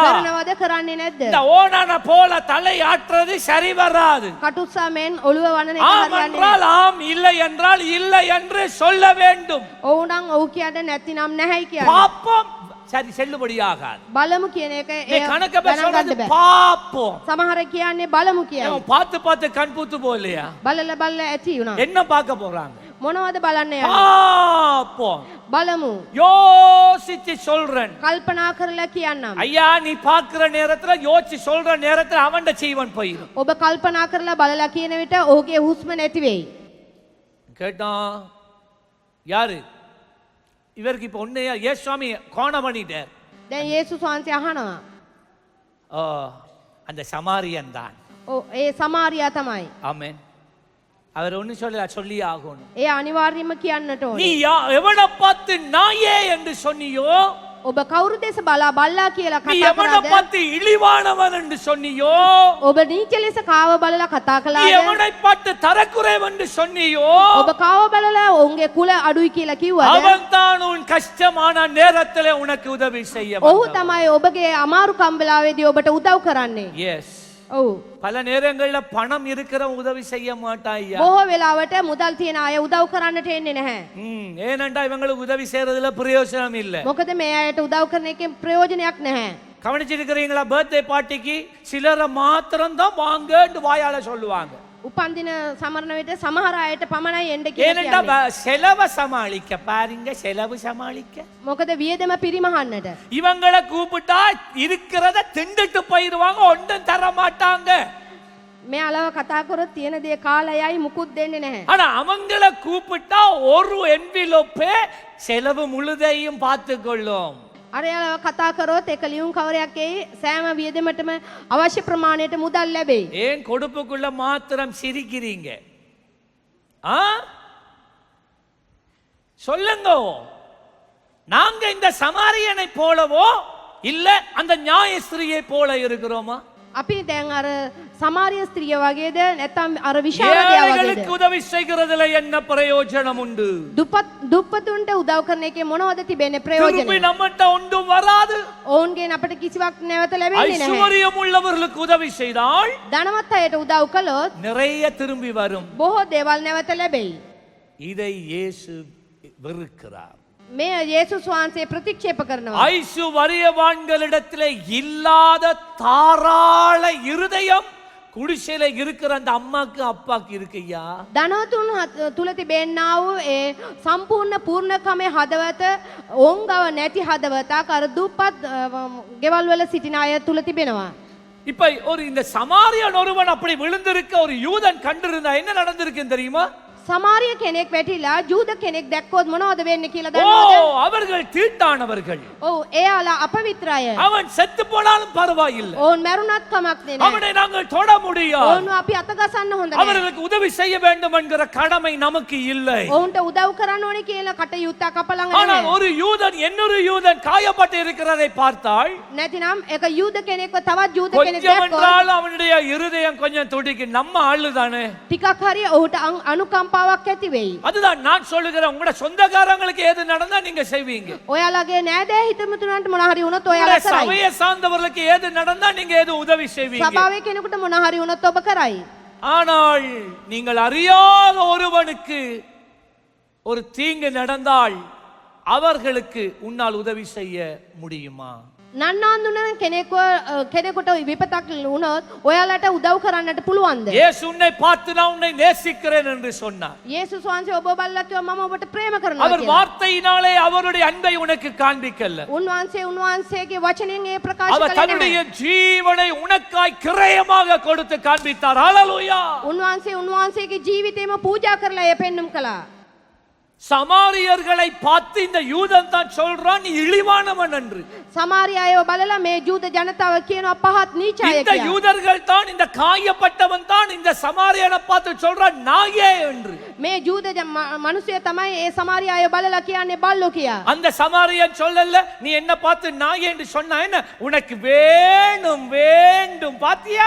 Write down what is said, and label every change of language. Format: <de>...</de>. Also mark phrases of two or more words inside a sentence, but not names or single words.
<si>කරනවද කරන්නේ නැද්ද?</si> <ta>இந்த ஓனான போல தலை ஆட்டுறது சரி வராது.</ta> <si>කටුස්සා මෙන් ඔළුව වනන එක</si> <ta>ஆம்</ta> <si>හරියන්නේ</si> <ta>என்றால் ஆம், இல்லை என்றால் இல்லை என்று சொல்ல வேண்டும்.</ta> <si>ඔව් නම් ඔව් කියන්න නැතිනම් නැහැයි කියන්න.</si> <ta>பாப்போம். சரி, செல்லுபடியாகாது.</ta> <si>බලමු කියන එක</si> <ta>நீ கணக்க</ta> <si>ගණන්</si> <ta>சொல்றது</ta> <si>ගන්න බෑ.</si> <ta>பாப்போம்.</ta> <si>සමහර කියන්නේ බලමු කියයි.</si> <ta>அவன் பார்த்து பார்த்து கண் பூத்து போகலையா?</ta> <si>බලලා බලලා ඇති වුණා.</si> <ta>என்ன பார்க்க போறாங்க?</ta> <si>මොනවද බලන්න යන්නේ?</si> <ta>பாப்போம்.</ta> <si>බලමු.</si> <ta>யோசிச்சு சொல்றேன்.</ta> <si>කල්පනා කරලා කියන්නම්.</si> <ta>ஐயா, நீ பார்க்கிற நேரத்துல யோசிச்சு சொல்ற நேரத்துல அவன்ட ஜீவன் போயிடும்.</ta> <si>ඔබ කල්පනා කරලා බලලා කියන විට ඔහුගේ හුස්ම නැති වෙයි.</si> <ta>கேட்டான் யாரு? இவருக்கு இப்ப ஒன்னையா ஏசுவாமி கோணம் பண்ணிட்டார்.</ta> <si>දැන් යේසුස් වහන්සේ අහනවා.</si> <ta>அந்த சமாரியன் தான்.</ta> <si>ඔව් ඒ සමාරියා තමයි.</si> <ta>ஆமென். அவர் ஒண்ணு சொல்லி ஆகணும்.</ta> <si>ඒ අනිවාර්යයෙන්ම කියන්නට</si> <ta>நீ</ta> <si>ඕනේ.</si> <ta>எவனை பார்த்து நாயே என்று சொன்னியோ,</ta> <si>ඔබ කවුරු දෙස බලා බල්ලා කියලා</si> <ta>நீ</ta> <si>කතා</si> <ta>எவனை</ta> <si>කළාද?</si> <ta>பார்த்து இழிவானவன் என்று சொன்னியோ,</ta> <si>ඔබ නීච ලෙස කාව බලලා කතා</si> <ta>நீ</ta> <si>කළාද?</si> <ta>எவனை பார்த்து தரக்குறைவன் என்று சொன்னியோ,</ta> <si>ඔබ කාව බලලා ඔවුන්ගේ කුල අඩුයි කියලා කිව්වද?</si> <ta>அவன் தான் உன் கஷ்டமான நேரத்திலே உனக்கு உதவி செய்ய</ta> <si>ඔහු තමයි ඔබගේ අමාරු කම්බලාවේදී ඔබට උදව් කරන්නේ.</si> <ta>எஸ்.</ta> <si>ඔව්.</si> <ta>பல நேரங்கள்ல பணம் இருக்கிறவன் உதவி செய்ய மாட்டாய்யா. බොහෝ වෙලාවට මුදල් තියන අය උදව් කරන්නට එන්නේ නැහැ. ஏனண்டா இவங்களுக்கு உதவி செய்யறதுல பிரயோஜனம் இல்ல. මොකද මේ අයට උදව් කරන එකෙන් ප්‍රයෝජනයක් නැහැ. கவனிச்சிருக்கிறீங்களா?</ta> <en>birthday party</en> <ta>சிலரை மாத்திரம் தான் வாங்கன்னு வாயால சொல்லுவாங்க.</ta> <si>උපන්දින සමරන විට සමහර අයට පමණයි එන්න කියලා</si> <ta>ஏனண்டா</ta> <si>කියන්නේ.</si> <ta>செலவை சமாளிக்க பாருங்க, செலவு சமாளிக்க.</ta> <si>මොකද වියදම පිරිමහන්නට.</si> <ta>இவங்களை கூப்பிட்டா இருக்கிறத திண்டுட்டு போயிருவாங்க, ஒன்றும் தர மாட்டாங்க.</ta> <si>මේ අලව කතා කරොත් තියෙන දේ කාලයයි මුකුත් දෙන්නේ නැහැ.</si> <ta>ஆனா அவங்களை கூப்பிட்டா ஒரு என்விலோப்பே செலவு முழுதையும் பார்த்து கொள்ளும்.</ta> <si>අර අලව කතා කරොත් එක ලියුම් කවරයක් එයි සෑම වියදමටම අවශ්‍ය ප්‍රමාණයට මුදල් ලැබෙයි.</si> <ta>ஏன் கொடுப்புக்குள்ள மாத்திரம் சிரிக்கிறீங்க? சொல்லுங்க. நாங்க இந்த சமாரியனை போலவோ இல்ல அந்த நியாயஸ்திரியை போல இருக்கிறோமா?</ta> <si>අපි දැන් අර සමාරිය ස්ත්‍රිය වගේද නැත්නම් අර විශාරදයා වගේද?</si> <ta>ஏழைகளுக்கு உதவி செய்கிறதுல என்ன பிரயோஜனம் உண்டு?</ta> <si>දුප්පතුන්ට උදව් කරන එකේ මොනවද තිබෙන්නේ</si> <ta>திருப்பி</ta> <si>ප්‍රයෝජනය?</si> <ta>நம்மட்ட ஒன்றும் வராது.</ta> <si>ඔවුන්ගෙන් අපිට කිසිවක් නැවත ලැබෙන්නේ නැහැ.</si> <ta>ஐஸ்வர்யம் உள்ளவர்களுக்கு உதவி செய்தால்</ta> <si>ධනවත් අයට උදව් කළොත්</si> <ta>நிறைய திரும்பி வரும்.</ta> <si>බොහෝ දේවල් නැවත ලැබෙයි.</si> <ta>இதை இயேசு வெறுக்கிறார்.</ta> <si>මේ යේසුස් වහන්සේ ප්‍රතික්ෂේප කරනවා.</si> <ta>ஐசுவரியவான்களிடத்திலே இல்லாத தாராள இருதயம் குடிசையில இருக்கிற அந்த அம்மாக்கு அப்பாக்கு இருக்குய்யா.</ta> <si>ධනවතුන් තුල තිබෙන්නා වූ ඒ සම්පූර්ණ පූර්ණකමේ හදවත ඔවුන් ගාව නැති හදවතක් අර දුප්පත් ගෙවල් වල සිටින අය තුල තිබෙනවා.</si> <ta>இப்ப ஒரு இந்த சமாரியன் ஒருவன் அப்படி விழுந்திருக்க ஒரு யூதன் கண்டிருந்தா என்ன நடந்திருக்குன்னு தெரியுமா?</ta> <si>සමාරිය කෙනෙක් වැටිලා ජූද කෙනෙක් දැක්කොත් මොනවද වෙන්නේ කියලා</si> <ta>ஓ</ta> <si>දන්නවද?</si> <ta>அவர்கள் தீட்டானவர்கள்.</ta> <si>ඔව් එයාලා අපවිත්‍ර අය.</si> <ta>அவன் செத்து போனாலும் பரவாயில்லை.</ta> <si>ඔවුන් මැරුණත් කමක් නෑ.</si> <ta>அவனை நாங்கள் தொட முடியாது.</ta> <si>ඔවුන් අපි අත ගසන්න හොඳ නෑ.</si> <ta>அவர்களுக்கு உதவி செய்ய வேண்டும் என்கிற கடமை நமக்கு இல்லை.</ta> <si>ඔවුන්ට උදව් කරන්න ඕනේ කියලා කටයුත්තක් අප ළඟ</si> <ta>ஆனால்</ta> <si>නැහැ.</si> <ta>ஒரு யூதன் இன்னொரு யூதன் காயப்பட்டு இருக்கிறதை பார்த்தால்</ta> <si>නැතිනම් එක යූද කෙනෙක්ව තවත් යූද කෙනෙක්</si> <ta>கொஞ்சம்</ta> <si>දැක්කොත්</si> <ta>என்றாலும் அவனுடைய இருதயம் கொஞ்சம் துடிக்கு. நம்ம ஆளு தானே.</ta> <si>ටිකක් හරි ඔහුට අනුකම්පාවක් ඇති වෙයි.</si> <ta>அதுதான் நான் சொல்லுகிறேன். உங்களோட சொந்தக்காரங்களுக்கு எது நடந்தா நீங்க செய்வீங்க.</ta> <si>ඔයාලගේ නෑදෑ හිතමුතුන්ට මොන හරි වුණොත්</si> <ta>உங்களுடைய</ta> <si>ඔයාලා කරයි.</si> <ta>சபையை சார்ந்தவர்களுக்கு எது நடந்தா நீங்க எது உதவி செய்வீங்க.</ta> <si>සභාවේ කෙනෙකුට මොන හරි වුණොත් ඔබ කරයි.</si> <ta>ஆனால் நீங்கள் அறியாத ஒருவனுக்கு ஒரு தீங்கு நடந்தால் அவர்களுக்கு உன்னால் உதவி செய்ய முடியுமா?</ta> <si>නන්නාඳුනන කෙනෙකුට විපතක් වුණොත් ඔයාලට උදව් කරන්නට පුළුවන්ද?</si> <ta>இயேசு உன்னை பார்த்து நான் உன்னை நேசிக்கிறேன் என்று சொன்னார்.</ta> <si>යේසුස් වහන්සේ ඔබ බලලා කිව්වා මම ඔබට ප්‍රේම කරනවා</si> <ta>அவர்</ta> <si>කියලා.</si> <ta>வார்த்தையினாலே அவருடைய அன்பை உனக்கு காண்பிக்கல.</ta> <si>උන්වහන්සේගේ වචනයෙන් ඒ ප්‍රකාශ</si> <ta>அவர்</ta> <si>කළේ</si> <ta>தன்னுடைய</ta> <si>නැහැ.</si> <ta>ஜீவனை உனக்காய் கிரயமாக கொடுத்து காண்பித்தார். ஹalleluya.</ta> <si>උන්වහන්සේගේ ජීවිතේම පූජා කරලා එය පෙන්눔 කළා.</si> <ta>சமாரியர்களை பார்த்து இந்த யூதன் தான் சொல்றான் நீ இழிவானவன் என்று.</ta> <si>සමාරිය අයව බලලා මේ ජූද ජනතාව කියනවා පහත් නීචය</si> <ta>இந்த</ta> <si>කියලා.</si> <ta>யூதர்கள் தான் இந்த காயப்பட்டவன் தான் இந்த சமாரியனை பார்த்து சொல்றான் நாயே என்று.</ta> <si>මේ ජූද මිනිස්සු තමයි ඒ සමාරිය අය බලලා කියන්නේ බල්ලෝ කියා.</si> <ta>அந்த சமாரியன் சொல்லல நீ என்ன பார்த்து நாயே என்று சொன்னா என்ன உனக்கு வேணும் வேண்டும் பாத்தியா?</ta>